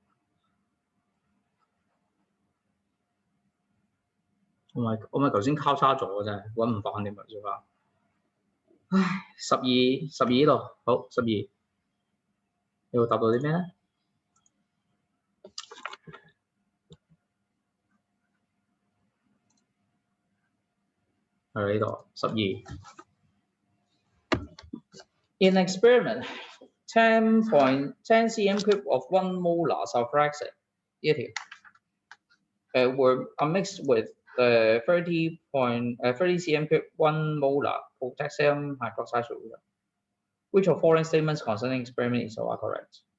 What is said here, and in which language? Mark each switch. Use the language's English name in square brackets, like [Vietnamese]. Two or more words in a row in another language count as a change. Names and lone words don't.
[Cantonese] 我咪頭先交叉咗嘅啫，揾唔翻你咪做啦。唉，12呢度，好12，你會答到啲咩咧？係呢度 12。 [English] In experiment, 10 cm cube of 1 molar sulfuric 呢條 were mixed with 30 cm cube 1 molar potassium hydroxide solution. Which of following statements concerning experiment is all correct?